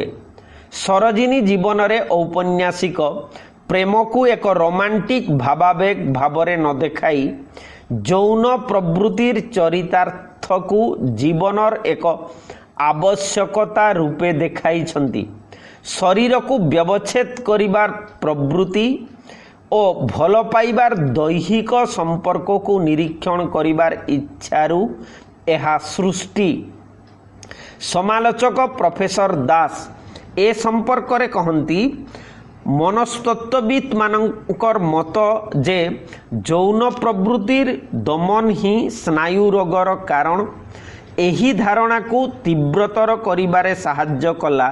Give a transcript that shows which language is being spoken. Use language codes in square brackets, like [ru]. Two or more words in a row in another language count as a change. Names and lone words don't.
[or] ସରୋଜିନୀ ଜୀବନ ରେ ଔପନ୍ୟାସିକ ପ୍ରେମ କୁ ଏକ ରୋମାଣ୍ଟିକ ଭାବାବେଗ ଭାବରେ ନ ଦେଖାଇ ଯୌନ ପ୍ରବୃତ୍ତିର ଚରିତାର୍ଥ କୁ ଜୀବନର ଏକ ଆବଶ୍ୟକତା ରୂପେ ଦେଖାଇ ଛନ୍ତି। ଶରୀର କୁ ବ୍ୟବଚ୍ଛେଦ କରିବାର ପ୍ରବୃତ୍ତି ଓ ଭଲ ପାଇବାର ଦୈହିକ ସମ୍ପର୍କକୁ ନିରୀକ୍ଷଣ କରିବାର ଇଚ୍ଛାରୁ ଏହା ସୃଷ୍ଟି। ସମାଲୋଚକ ପ୍ରଫେସର ଦାସ ଏ ସମ୍ପର୍କରେ କହନ୍ତି, ମନସ୍ତତ୍ତ୍ୱବିତ୍ ମାନଙ୍କର ମତ ଯେ ଯୌନ ପ୍ରବୃତ୍ତିର ଦମନ ହିଁ ସ୍ନାୟୁ ରୋଗର କାରଣ ଏହି ଧାରଣାକୁ ତୀବ୍ରତର କରିବାରେ ସାହାଯ୍ୟ କଲା।